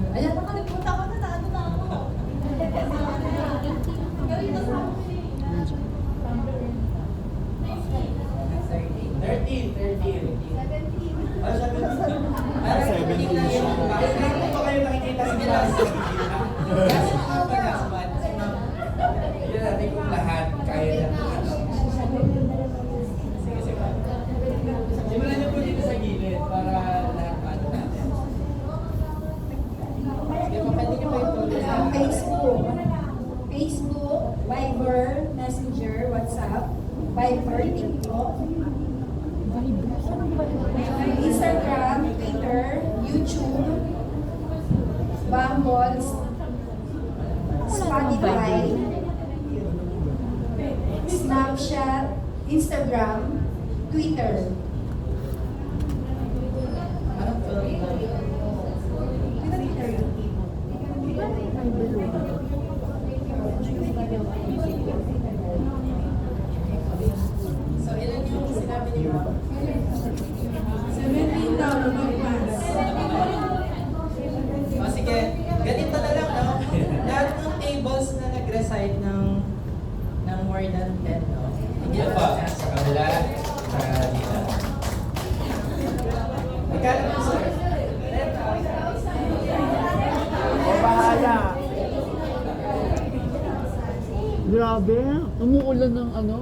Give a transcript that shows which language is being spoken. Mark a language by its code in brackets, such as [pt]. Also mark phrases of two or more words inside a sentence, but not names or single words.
[tl] Ayan, nakalimutan ko na ano na ako. Gawin na sa akin. Nandiyan. 13. Ah, 17. Parang 17 hindi na yung Hindi pa kayo nakikita sa class. [en] Last one pa, last one. [tl] Tignan natin kung lahat kaya na ano. Sige, sige. Simulan niyo po dito sa gilid para lahat paano natin. Sige po, pwede niyo pa yung tuloy sa Facebook, Viber, Messenger, WhatsApp, Viber, TikTok, Instagram, Twitter, YouTube, Bumble, Spotify, Snapchat, Instagram, Twitter. Parang 12 na. So, ilan yung sinabi niyo? 17 daw, lumagpas. O sige, ganito na lang, no? Lahat ng tables na nag-recite ng [en] more than 10, [tl] no? Hindi Ano na pa? Sa kabila, sa dito. Magkano po, sir? O, bahala. Grabe, umuulan ng ano.